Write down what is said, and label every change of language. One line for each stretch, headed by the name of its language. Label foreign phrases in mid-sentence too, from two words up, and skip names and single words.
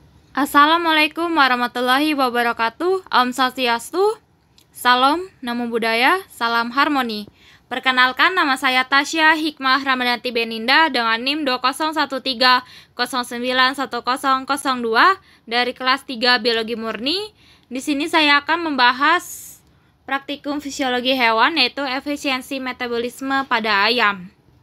Arabic: Assalamualaikum warahmatullahi wabarakatuh.
Balinese: Om Swastiastu.
Indonesian: Salam,
Pali: namo buddhaya,
Indonesian: salam harmoni. Perkenalkan, nama saya Tasya Hikmah Ramadhanti Beninda dengan NIM 2013091002 dari kelas 3 Biologi Murni. Di sini saya akan membahas praktikum fisiologi hewan, yaitu efisiensi metabolisme pada ayam.